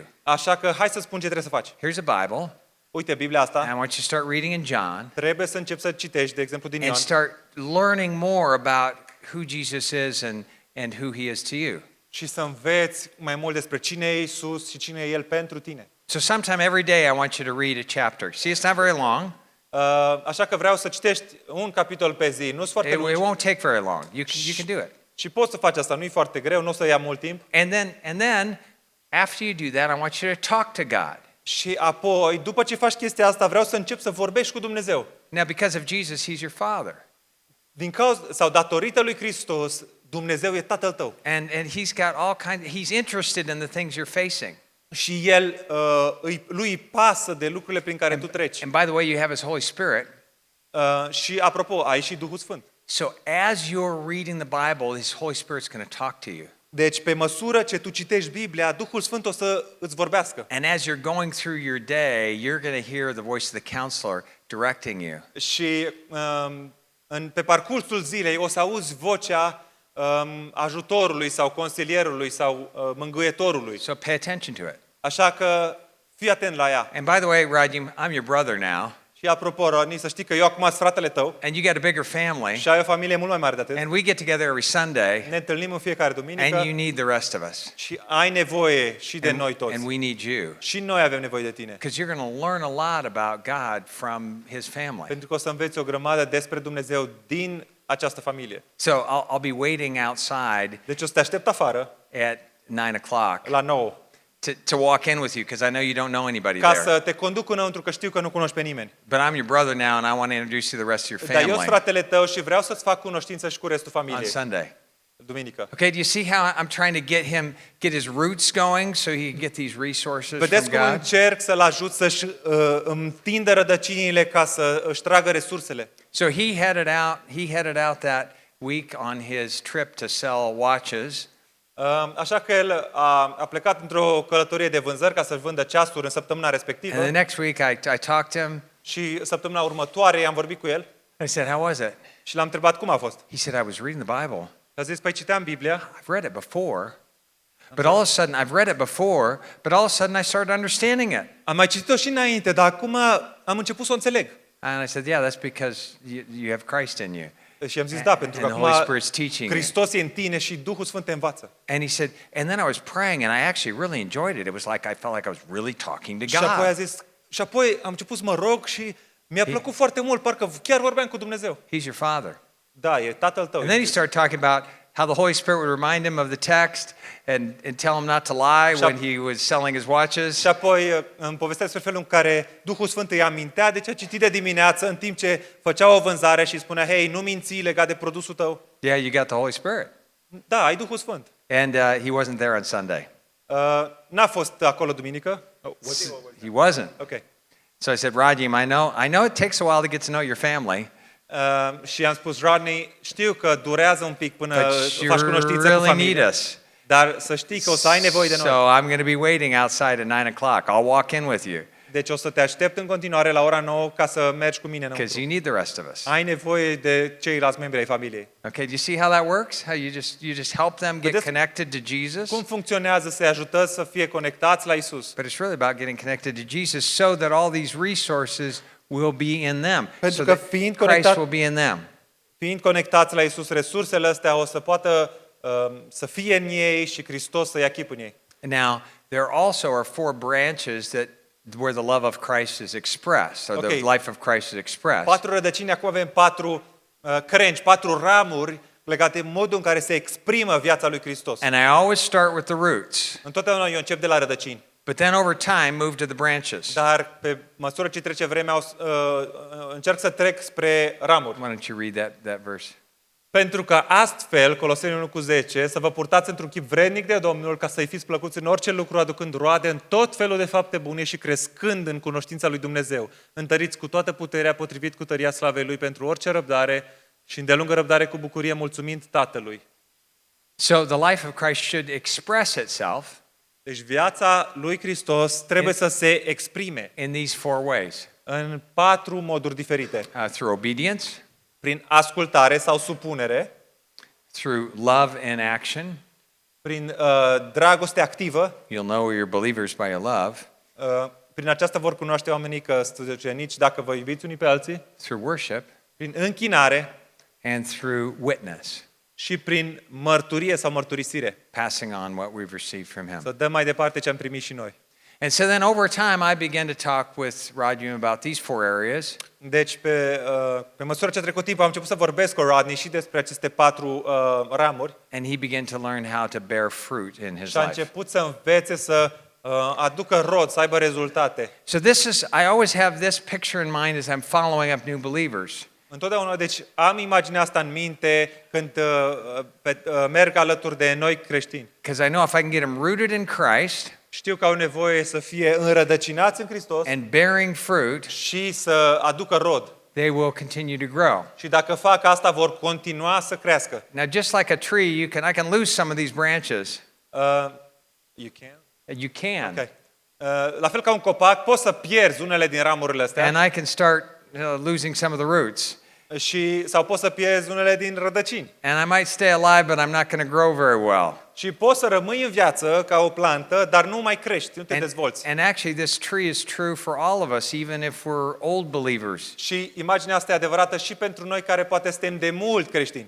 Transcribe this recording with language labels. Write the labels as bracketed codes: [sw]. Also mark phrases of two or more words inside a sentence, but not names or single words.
[ro] așa că hai să spun ce trebuie să faci. [en] Here's a Bible. [ro] Uite, Biblia [en] And [ro] asta, [en] I want you to start reading in John [ro] trebuie să începi să citești, de exemplu, din [en] and [ro] Ioan. [en] start learning more about who Jesus is and who he is to you. [ro] Și să înveți mai mult despre cine e Isus și cine e El pentru tine. [en] So sometime every day I want you to read a chapter. See, it's not very long. [ro] Așa că vreau să citești un capitol pe zi, nu-s foarte [en] It [ro] lung. [en] won't take very long. You can do it. [ro] Și poți să faci asta, nu e foarte greu, nu o să ia mult timp. [en] And then after you do that, I want you to talk to God. [ro] Și apoi, după ce faci chestia asta, vreau să începi să vorbești cu Dumnezeu. [en] Now, because of Jesus, he's your father. [ro] Din cauza sau datorită lui Hristos, Dumnezeu e Tatăl tău. [en] And he's got all he's interested in the things you're facing. [ro] Și El, lui îi pasă de lucrurile prin care tu treci. [en] And by the way, you have his Holy Spirit. [ro] Și apropo, ai și Duhul Sfânt. [en] So as you're reading the Bible, his Holy Spirit's going to talk to you. [ro] Deci, pe măsură ce tu citești Biblia, Duhul Sfânt o să îți vorbească. [en] And as you're going through your day, you're going to hear the voice of the counselor directing you. [ro] Și pe parcursul zilei o să auzi vocea ajutorului sau consilierului sau mângâietorului. [en] So pay attention to it. [ro] Așa că fii atent la ea. [en] And by the way, Radim, I'm your brother now, [ro] Și apropo, Rodney, să știi că eu acum sunt fratele tău [en] and you got a bigger family, [ro] și ai o familie mult mai mare de atât. [en] and we get together every Sunday, [ro] Ne întâlnim în fiecare [en] and [ro] duminică [en] you need the rest of us. [ro] și ai nevoie și de noi [en] And [ro] toți. [en] we need you. [ro] Și noi avem nevoie de tine. [en] Because you're going to learn a lot about God from his family. [ro] Pentru că o să înveți o grămadă despre Dumnezeu din această familie. [en] So I'll be waiting outside [ro] Deci o să te aștept afară [en] at 9 o'clock [ro] la 9 [en] to walk in with you because I know you don't know anybody [ro] ca [en] there. [ro] să te conduc înăuntru, că știu că nu cunoști pe nimeni. [en] But I'm your brother now and I want to introduce you to the rest of your [ro] Dar eu sunt [en] family [ro] fratele tău și vreau să-ți fac cunoștință și cu restul [en] on [ro] familiei. [en] Sunday. [ro] Duminică. [en] Okay, do you see how I'm trying to get his roots going so he can get these resources [ro] Vedeți [en] from [ro] cum [en] God? [ro] încerc să-l ajut să-și întindă rădăcinile ca să își tragă resursele. [en] So he headed out that week on his trip to sell watches. [ro] Așa că el a plecat într-o călătorie de vânzări ca să-și vândă ceasuri în săptămâna respectivă. [en] And the next week I talked to him. [ro] Și săptămâna următoare am vorbit cu el [en] I said, "How was it?" [ro] și l-am întrebat cum a fost. [en] He said, "I was reading the Bible. [ro] A zis, păi citeam Biblia, [en] I've read it before, but all of a sudden I've read it before, but all of a sudden I started understanding it." [ro] am mai citit-o și înainte, dar acum am început să o înțeleg. [en] And I said, "Yeah, that's because you have Christ in you." [ro] Și am zis, da, pentru că [en] And the Holy [ro] acum [en] Spirit's teaching you. [ro] Hristos e în tine și Duhul Sfânt te învață. [en] And he said, and then I was praying and I actually really enjoyed it. It was like I felt like I was really talking to [ro] Și apoi a [en] God. [ro] zis, și apoi am început să mă rog și mi-a plăcut foarte mult, parcă chiar vorbeam cu Dumnezeu. [en] He's your father. [ro] Da, e Tatăl tău. [en] And then he started talking about how the Holy Spirit would remind him of the text and tell him not to lie when he was selling his watches. [ro] Și apoi îmi povestea despre felul în care Duhul Sfânt îi amintea de ce a citit de dimineață în timp ce făcea o vânzare și îi spunea, hei, nu minți legat de produsul tău. [en] Yeah, you got the Holy Spirit. [ro] Da, ai Duhul Sfânt. [en] And he wasn't there on Sunday. [ro] N-a fost acolo duminică. [en] He wasn't. [ro] Ok. [en] So I said, Radim, I know it takes a while to get to know your family, [ro] Și i-am spus, Rodney, știu că durează un pic până [en] but you [ro] faci cunoștință cu [en] really need [ro] familia, [en] us. [ro] dar să știi că o să ai nevoie de [en] So [ro] noi. [en] I'm going to be waiting outside at 9 o'clock. I'll walk in with you [ro] Deci o să te aștept în continuare la ora 9 ca să mergi cu mine [en] because [ro] înăuntru. [en] you need the rest of us. [ro] Ai nevoie de ceilalți membri ai familiei. [en] Okay, do you see how that works? How you just help them get [ro] Vedeți [en] connected to Jesus? [ro] Cum funcționează să-i ajutăm să fie conectați la Isus? [en] But it's really about getting connected to Jesus so that all these resources will be in them. [ro] Pentru [en] So [ro] că [en] that [ro] fiind [en] Christ [ro] conectat- [en] will be in them. [ro] Fiind conectați la Isus, resursele astea o să poată să fie în ei și Hristos să ia chip în ei. [en] Now, there also are 4 branches where the love of Christ is expressed, or the Okay. life of Christ is expressed. [ro] 4 rădăcini, acum avem 4 crengi, 4 ramuri legate în modul în care se exprimă viața lui Hristos. [en] And I always start with the roots, [ro] Întotdeauna eu încep de la rădăcini. [en] but then over time move to the branches. [ro] Dar pe măsură ce trece vremea, încerc să trec spre ramuri. [en] Why don't you read that verse? [ro] Pentru că astfel, Coloseni 1:10, să vă purtați într-un chip vrednic de Domnul, ca să-i fiți plăcuți în orice lucru, aducând roade în tot felul de fapte bune și crescând în cunoștința lui Dumnezeu. Întăriți cu toată puterea, potrivit cu tăria slavei Lui, pentru orice răbdare și îndelungă răbdare cu bucurie, mulțumind Tatălui. [en] So the life of Christ should express itself [ro] Deci viața lui Hristos trebuie să se exprime [en] in these 4 ways. [ro] în 4 moduri diferite. [en] Through obedience, [ro] Prin ascultare sau supunere, [en] through love in action. [ro] prin dragoste activă, [en] You'll know you're believers by your love. [ro] prin aceasta vor cunoaște oamenii că sunteți ucenici dacă vă iubiți unii pe alții, [en] Through worship, [ro] prin închinare [en] and through witness, [ro] și prin mărturie sau mărturisire. [en] passing on what we've received from Him. [ro] Să dăm mai departe ce am primit și noi. [en] And so then over time, I began to talk with Rajum about these 4 areas. [ro] Deci, pe măsură ce a trecut timp, am început să vorbesc cu Rodney și despre aceste 4 ramuri [en] And he began to learn how to bear fruit in his [ro] și a [en] life. [ro] început să învețe să aducă rod, să aibă rezultate. [en] So I always have this picture in mind as I'm following up new believers. [ro] Întotdeauna, deci am imaginea asta în minte când merg alături de noi creștini. [en] Because I know if I can get them rooted in Christ [ro] Știu că au nevoie să fie înrădăcinați în Hristos [en] and bearing fruit, [ro] și să aducă rod. [en] they will continue to grow. [ro] Și dacă fac asta, vor continua să crească. [en] Now, just like a tree, I can lose some of these branches. You can? You can. Okay. [ro] La fel ca un copac, poți să pierzi unele din ramurile astea [en] And I can start losing some of the roots. [ro] sau poți să pierzi unele din rădăcini. [en] And I might stay alive, but I'm not going to grow very well. [ro] Și poți să rămâi în viață ca o plantă, dar nu mai crești, nu te dezvolți. [en] And actually, this tree is true for all of us, even if we're old believers. [ro] Și imaginea asta e adevărată și pentru noi care poate suntem de mult creștini.